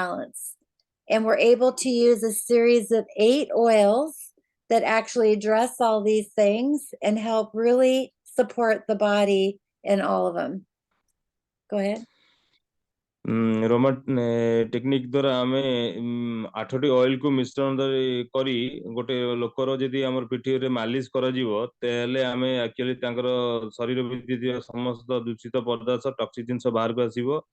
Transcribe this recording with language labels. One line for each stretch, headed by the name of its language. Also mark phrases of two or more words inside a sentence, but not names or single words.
English: And we're able to use a series of 8 oils that actually address all these things and help really support the body in all of them. Go ahead. Roma technique
Odia: ଦ୍ୱାରା ଆମେ 8ଟି ଅଏଲ କୁ ମିଶ୍ରଣ କରି ଗୋଟେ ଲୋକର ଯଦି ଆମର ପିଠିରେ ମାଲିସ କରାଯିବ ତାହେଲେ ଆମେ ଆକ୍ଚୁଆଲି ତାଙ୍କର ଶରୀର ଭିତରେ ଥିବା ସମସ୍ତ ଦୂଷିତ ପଦାର୍ଥ ଟକ୍ସିକ ଜିନିଷ ବାହାରକୁ ଆସିବ